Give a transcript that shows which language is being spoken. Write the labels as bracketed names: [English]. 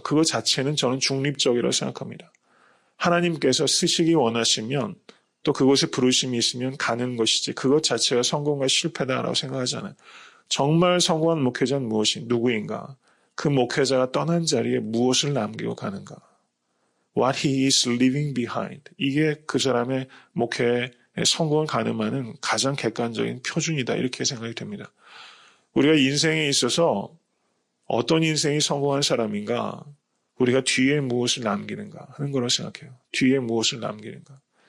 [Korean] 그것 자체는 저는 중립적이라고 생각합니다. 하나님께서 쓰시기 원하시면 또 그곳에 부르심이 있으면 가는 것이지 그것 자체가 성공과 실패다라고 생각하잖아요. 정말 성공한 목회자는 누구인가? 그 목회자가 떠난 자리에 무엇을 남기고 가는가? [English] What he is leaving behind. [Korean] 이게 그 사람의 목회의 성공을 가늠하는 가장 객관적인 표준이다. 이렇게 생각이 됩니다. 우리가 인생에 있어서 어떤 인생이 성공한 사람인가? 우리가 뒤에 무엇을 남기는가 하는 거라고 생각해요. 뒤에 무엇을 남기는가?